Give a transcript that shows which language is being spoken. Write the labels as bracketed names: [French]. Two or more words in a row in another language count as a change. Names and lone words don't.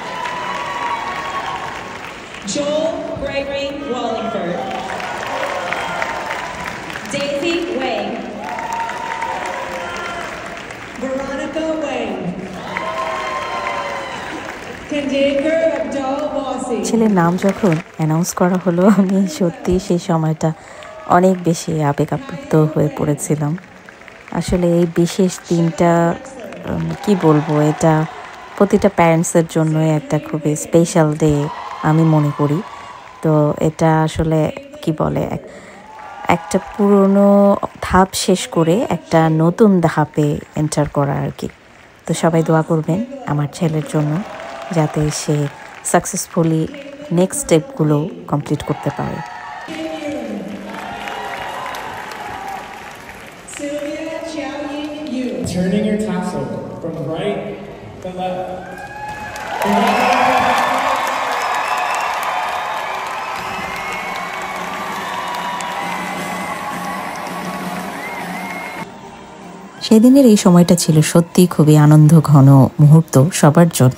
[English] Joel Gregory Wallingford. Daisy Wayne. Veronica Wayne. Kandaker Abdul Wasi. [Bangla] ছেলের নাম যখন অ্যানাউন্স করা হলো, আমি সত্যি সেই সময়টা অনেক বেশি আবেগ আপ্লুত হয়ে পড়েছিলাম। আসলে এই বিশেষ দিনটা কি বলবো, এটা প্রতিটা প্যারেন্টসের জন্যই একটা খুবই [English] special day [Bangla] আমি মনে করি। তো এটা আসলে কি বলে, একটা পুরনো ধাপ শেষ করে একটা নতুন ধাপে এন্টার করা আর কি। তো সবাই দোয়া করবেন আমার ছেলের জন্য, যাতে সে [English] successfully next [Bangla] স্টেপগুলো কমপ্লিট করতে পারে। [English] Sylvia Chiao-Ying Yu. Turning your tassel from right to left. [Bangla] সেদিনের এই সময়টা ছিল সত্যি খুবই আনন্দ ঘন মুহূর্ত সবার জন্য।